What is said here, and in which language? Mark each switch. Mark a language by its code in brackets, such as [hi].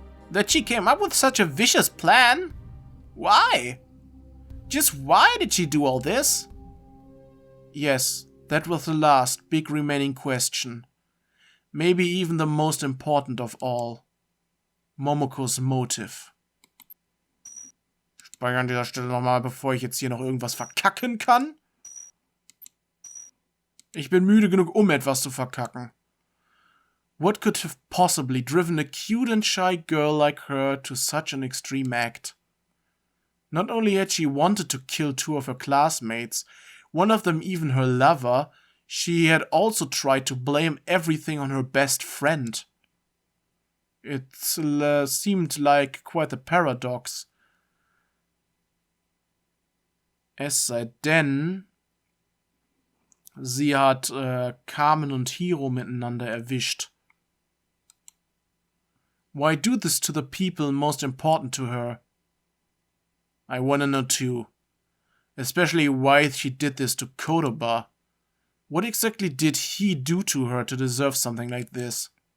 [en] That she came up with such a vicious plan? Why? Just why did she do all this? Yes, that was the last big remaining question. Maybe even the most important of all. Momoko's motive. [de] Speichere an dieser Stelle nochmal, bevor ich jetzt hier noch irgendwas verkacken kann. Ich bin müde genug, um etwas zu verkacken. [en] What could have possibly driven a cute and shy girl like her to such an extreme act? Not only had she wanted to kill 2 of her classmates, one of them even her lover, she had also tried to blame everything on her best friend. It seemed like quite a paradox. [de] Es sei denn, sie hat Kamen und Hiro miteinander erwischt. [en] Why do this to the people most important to her? I wanna know too. Especially why she did this to Kodoba. What exactly did he do to her to deserve something like this?